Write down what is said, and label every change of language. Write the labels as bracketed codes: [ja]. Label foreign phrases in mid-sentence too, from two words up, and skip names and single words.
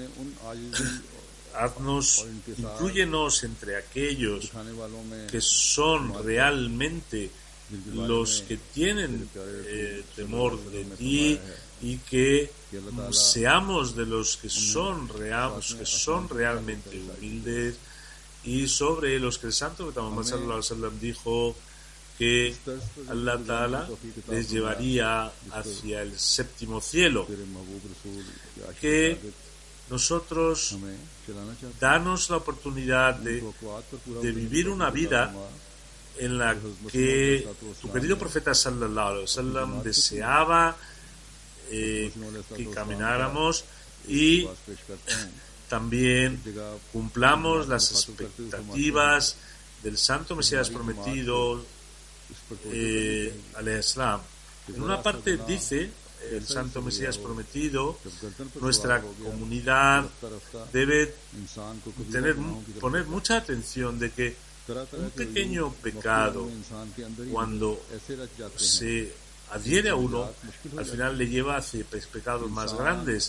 [es] inclúyenos entre aquellos que son realmente los que tienen temor de ti, y que seamos de los que son realmente humildes, y sobre los que el Santo Profeta Muhammad [ar] صلى الله عليه وسلم [es] dijo que [ar] الله تعالى [es] les llevaría hacia el séptimo cielo. Que nosotros danos la oportunidad de vivir una vida en la que tu querido profeta [ar] صلى الله عليه وسلم [es] deseaba que camináramos, y también cumplamos las expectativas del Santo Mesías prometido, [ar] عليه السلام. [es] En una parte dice el Santo Mesías prometido, nuestra comunidad debe poner mucha atención de que un pequeño pecado, cuando se adhiere a uno, al final le lleva hacia pecados más grandes.